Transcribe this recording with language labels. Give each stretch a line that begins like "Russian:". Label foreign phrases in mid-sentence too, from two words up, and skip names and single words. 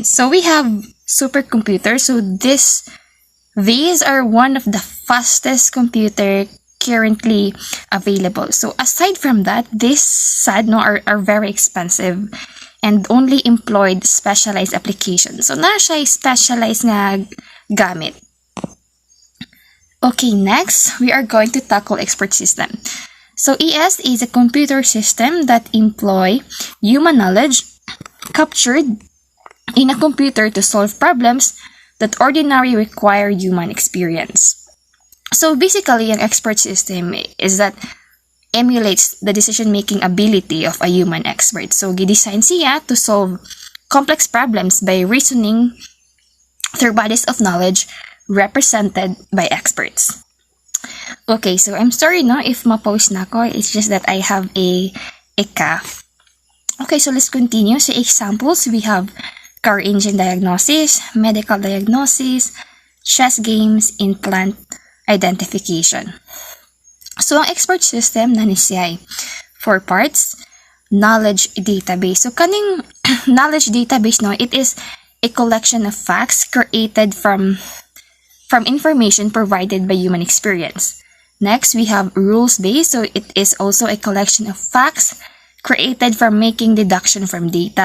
English: So we have supercomputers. So these are one of the fastest computer currently available. So aside from that, these are very expensive and only employed specialized applications.
Cebuano: So na siya specialized nga gamit.
English: Okay, next, we are going to tackle expert system. So ES is a computer system that employ human knowledge captured in a computer to solve problems that ordinarily require human experience. So basically, an expert system is that emulates the decision-making ability of a human expert. So
Cebuano: gidesign siya
English: to solve complex problems by reasoning through bodies of knowledge represented by experts. Okay, so I'm sorry no if
Cebuano: ma-pause na ko.
English: It's just that I have a cough. Okay, so let's continue. So examples, we have car engine diagnosis, medical diagnosis, chess games, implant identification.
Cebuano: So ang
English: expert system
Cebuano: na ni siya 4 parts.
English: Knowledge database. So kaning knowledge database no, it is a collection of facts created from information provided by human experience. Next, we have rules-based. So it is also a collection of facts created from making deduction from data.